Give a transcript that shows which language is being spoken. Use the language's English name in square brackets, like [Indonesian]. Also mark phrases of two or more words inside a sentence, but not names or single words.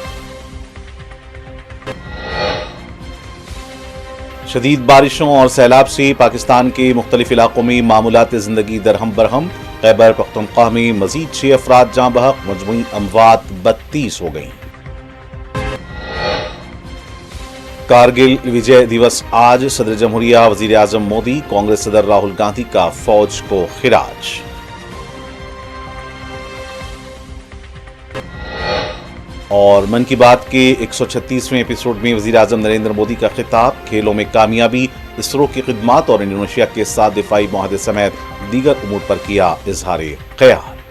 [Urdu] شدید بارشوں اور سیلاب سے پاکستان کے مختلف علاقوں میں معمولات زندگی درہم برہم۔ خیبر پختونخوا میں مزید 6 افراد جاں بحق، مجموعی اموات 32 ہو گئیں۔ کارگل وجے دیوس آج، صدر جمہوریہ وزیر اعظم مودی، کانگریس صدر راہل گاندھی کا فوج کو خراج۔ اور من کی بات کے 136ویں ایپیسوڈ میں وزیر اعظم نریندر مودی کا خطاب، کھیلوں میں کامیابی، اسرو کی خدمات اور انڈونیشیا کے ساتھ دفاعی معاہدے سمیت دیگر امور پر کیا اظہار خیال۔